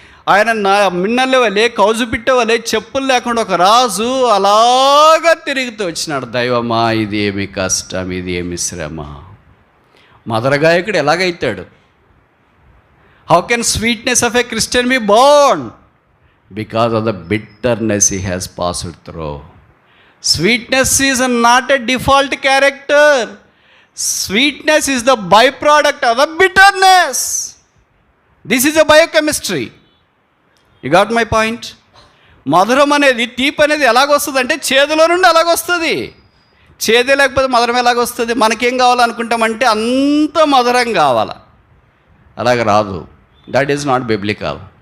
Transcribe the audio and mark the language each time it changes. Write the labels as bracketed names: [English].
[Telugu] ఆయన మిన్నలే వలే, కౌజు పిట్టే వలే, చెప్పులు లేకుండా ఒక రాజు అలాగా తిరుగుతూ వచ్చినాడు. దైవమా, ఇది ఏమి కష్టం, ఇది ఏమి శ్రమ. మదరగాయకుడు ఎలాగైతాడు? [English] How can sweetness of a Christian be born? Because of the bitterness he has passed through. Sweetness is not a default character. Sweetness is the byproduct of the bitterness. This is a biochemistry. You got my point? [Telugu] మధురం అనేది, తీపి అనేది ఎలాగొస్తుంది అంటే చేదులో నుండి అలాగొస్తుంది. చేదే లేకపోతే మధురం ఎలాగొస్తుంది? మనకేం కావాలనుకుంటామంటే అంత మధురం కావాలా, అలాగ రాదు. [English] That is not biblical.